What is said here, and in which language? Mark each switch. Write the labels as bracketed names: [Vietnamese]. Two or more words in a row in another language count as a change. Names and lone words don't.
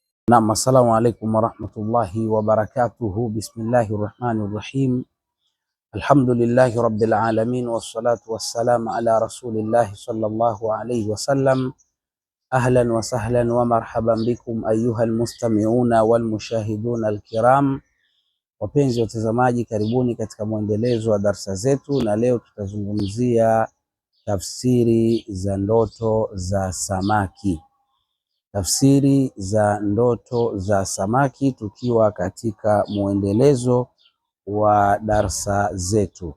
[Arabic] نعم، السلام عليكم ورحمة الله وبركاته. بسم الله الرحمن الرحيم. الحمد لله رب العالمين والصلاة والسلام على رسول الله صلى الله عليه وسلم. أهلا وسهلا ومرحبا بكم أيها المستمعون والمشاهدون الكرام. [Swahili] Wapenzi watazamaji, karibuni katika mwendelezo wa darsa zetu, na leo tutazungumzia tafsiri za ndoto za samaki. Tafsiri za ndoto za samaki, tukiwa katika mwendelezo wa darsa zetu.